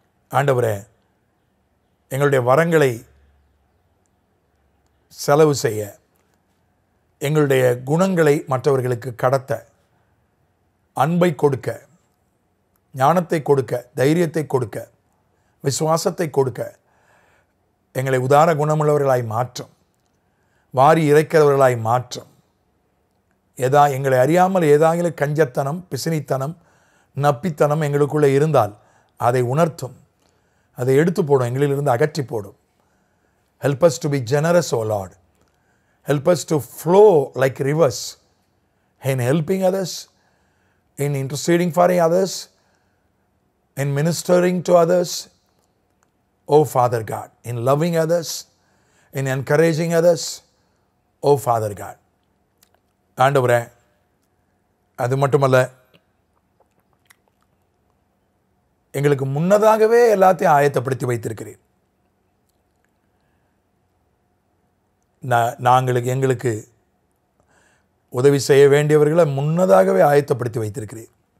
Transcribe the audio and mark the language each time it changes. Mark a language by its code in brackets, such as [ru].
[ta] ஆண்டவரே, எங்களுடைய வரங்களை செலவு செய்ய, எங்களுடைய குணங்களை மற்றவர்களுக்கு கடத்த, அன்பை கொடுக்க, ஞானத்தை கொடுக்க, தைரியத்தை கொடுக்க, விசுவாசத்தை கொடுக்க எங்களை உதார குணமுள்ளவர்களாய் மாற்றும், வாரி இறைக்கிறவர்களாய் மாற்றும். எங்களை அறியாமல் ஏதாகிலும் கஞ்சத்தனம், பிசினித்தனம், நப்பித்தனம் எங்களுக்குள்ளே இருந்தால் அதை உணர்த்தும், அதை எடுத்து போடும், எங்களிலிருந்து அகற்றி போடும். [en] Help us to be generous, O Lord. Help us to flow like rivers in helping others, in interceding for others, in ministering to others, O Father God, in loving others, in encouraging others, O Father God. [ta] ஆண்டவரே, அது மட்டுமல்ல, எங்களுக்கு முன்னதாகவே எல்லாத்தையும் ஆயத்தப்படுத்தி வைத்திருக்கிறீர். எங்களுக்கு உதவி செய்ய வேண்டியவர்களை முன்னதாகவே ஆயத்தப்படுத்தி வைத்திருக்கிறீர்.